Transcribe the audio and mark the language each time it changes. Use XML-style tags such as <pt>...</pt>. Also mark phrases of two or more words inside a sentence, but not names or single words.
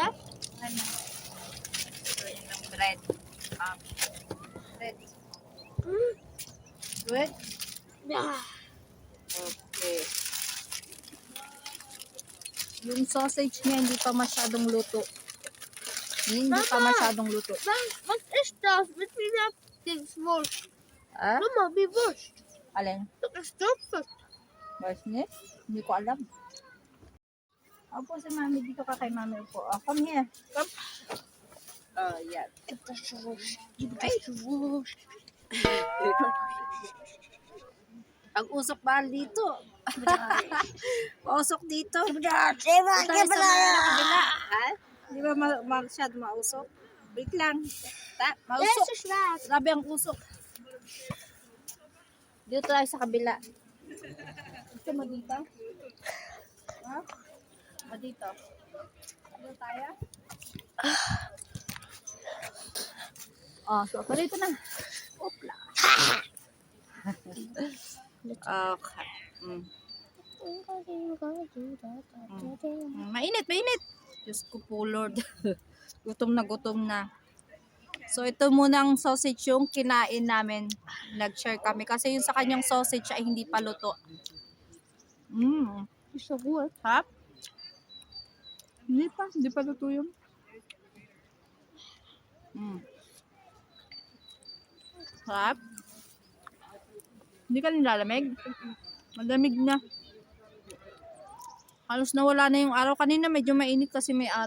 <tl>Ano? Ito yung bread.</tl> <en>Bread. Good?</en> <nl>Ja.</nl> <tl>Okay. Yung sausage niya hindi pa masyadong luto. Hindi pa Mama! masyadong luto.</tl> <nl>Wat is dat? Met wie dat ding worst? Ah? Mama, wie worst?</nl> <tl>Alin?</tl> <nl>Dat is dat. Barsnit?</nl> <tl>Hindi ko alam. Opo si mami. Dito ka kay mami. Opo.</tl> <en>Oh, come here. Come.</en> <tl>Oh, yan.</tl> <nl>Dat is worst. Dat is worst.</nl> <tl>Ang usok mahal dito. Pausok dito. Ito sa kabila. Ha? Di ba masyado mausok? Wait lang. Mausok.</tl> <nl>Deze is zwaar.</nl> <tl>Grabe ang usok. Dito tayo sa kabila. Gusto mo dito? Ha? O dito? Dito tayo? So dito na. Opla. Okay. Mainit. Diyos ko po, Lord. Gutom na. So, ito munang sausage yung kinain namin. Nag-share kami. Kasi yung sa kanyang sausage ay hindi pa luto.</tl> <de>Ist so gut.</de> <tl>Sarap. Hindi pa luto yun. Sarap. Hindi ka nilalamig? Malamig na. Halos nawala na yung araw. Kanina medyo mainit kasi may araw.</tl>